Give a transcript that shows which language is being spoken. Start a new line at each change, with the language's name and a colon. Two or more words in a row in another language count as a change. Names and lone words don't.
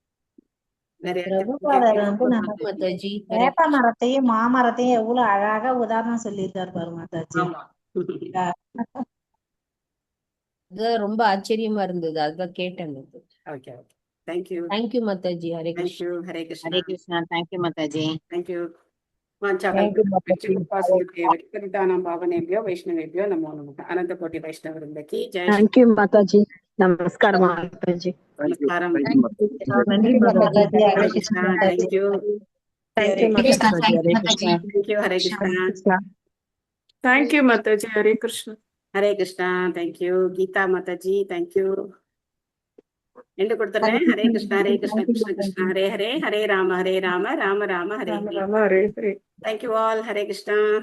Tamil: வேப்ப மரத்தையும் மாமரத்தையும் எவ்வளவு அழகா உதாரணம் சொல்லியிருக்காரு பாரு மாதாஜி. ரொம்ப ஆச்சரியமா இருந்தது, அதுதான் கேட்டேன்.
English: Okay, thank you. thank you
Tamil: மாதாஜி. ஹரே கிருஷ்ணா. ஹரே கிருஷ்ணா. ஹரே கிருஷ்ணா.
English: thank you
Tamil: மாதாஜி.
English: Thank you.
Sanskrit: भावनेभ्यो वैष्णवेभ्यो नमो नमः. अनंत कोटि वैष्णव वृंद की जय.
English: thank you
Hindi: माताजी. नमस्कार माताजी. नमस्कार. नंदी माताजी. हरे कृष्णा.
English: Thank you. thank you
Hindi: माताजी. हरे कृष्णा.
English: Thank you.
Hindi: हरे कृष्णा.
English: thank you
Hindi: माताजी. हरे कृष्णा. हरे कृष्णा.
English: Thank you.
Hindi: गीता माताजी,
English: thank you.
Tamil: எண்டு கொடுத்துறேன்.
Sanskrit: ஹரே கிருஷ்ணா ஹரே கிருஷ்ண கிருஷ்ண கிருஷ்ண ஹரே ஹரே, ஹரே ராம ராம ராம ஹரே ஹரே.
English: Thank you all.
Tamil: ஹரே கிருஷ்ணா.